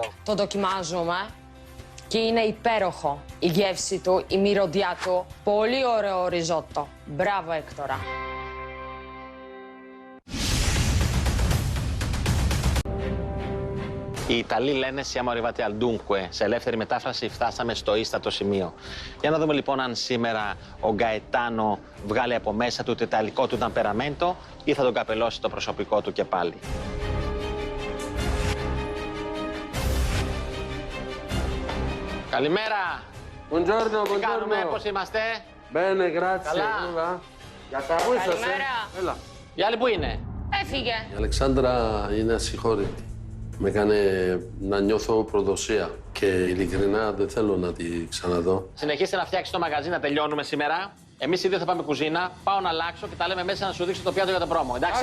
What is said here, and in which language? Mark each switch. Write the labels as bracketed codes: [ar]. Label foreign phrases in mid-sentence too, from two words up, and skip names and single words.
[el] Το δοκιμάζουμε και είναι υπέροχο. Η γεύση του, η μυρωδιά του. Πολύ ωραίο ριζότο. Μπράβο, Έκτορα. Οι Ιταλοί λένε [it] siamo arrivati al dunque. [el] Σε ελεύθερη μετάφραση φτάσαμε στο ίστατο σημείο. Για να δούμε λοιπόν αν σήμερα ο Γκαετάνο βγάλει από μέσα του το ιταλικό του ταμπεραμέντο ή θα τον καπελώσει το προσωπικό του και πάλι. Καλημέρα! [it] Buongiorno, [el] Τι κάνουμε, [it] buongiorno. [el] πώς είμαστε? [it] Bene, grazie. [el] Καλά. Για τα πού είσαστε? Καλημέρα. Έλα. Η άλλη που είναι? Έφυγε. Η Αλεξάνδρα είναι ασυγχώρητη. Με έκανε να νιώθω προδοσία και ειλικρινά δεν θέλω να τη ξαναδώ. Συνεχίστε να φτιάξετε το μαγαζί, να τελειώνουμε σήμερα. Εμείς οι δύο θα πάμε κουζίνα, πάω να αλλάξω και τα λέμε μέσα να σου δείξω το πιάτο για το πρόμο, εντάξει?